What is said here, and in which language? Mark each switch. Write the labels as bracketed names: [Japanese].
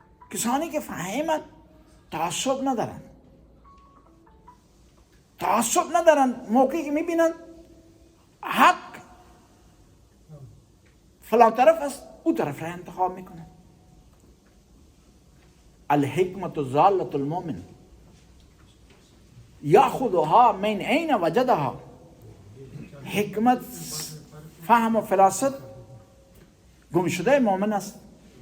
[Persian] کسانی که فهمند تعصب ندارن، موقعی که میبینن حق فلان طرف است، او طرف را انتخاب میکنن. [Arabic] الحکمت ضالة المؤمن یاخذها من عین وجدها. [Persian] حکمت، فهم و فراست گم شده مؤمن است.